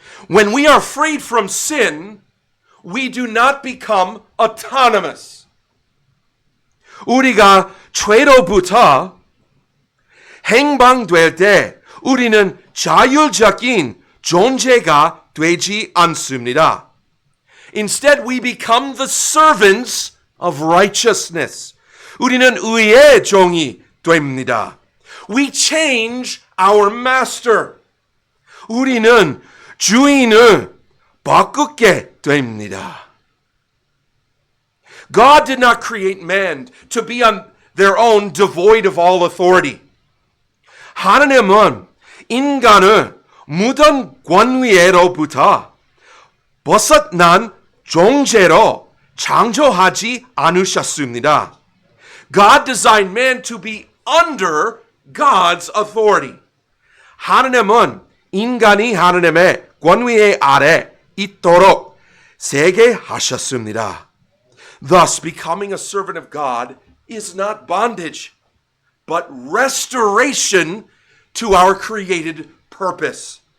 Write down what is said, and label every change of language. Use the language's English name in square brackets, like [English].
[English] When we are freed from sin, we do not become autonomous. [Korean] 우리가 죄로부터 해방될 때 우리는 자율적인 존재가 되지 않습니다. [English] Instead, we become the servants of righteousness. [Korean] 우리는 의의 종이 됩니다. [English] We change our master. [Korean] 우리는 주인을 바꾸게 됩니다. [English] God did not create man to be on their own devoid of all authority. [Korean] 하나님은 인간을 모든 권위로부터 벗어난 존재로 창조하지 않으셨습니다. [English] God designed man to be under God's authority. [Korean] 하나님은 인간이 하나님의 권위 아래 있도록 세계하셨습니다. [English] Thus, becoming a servant of God is not bondage, but restoration to our created purpose.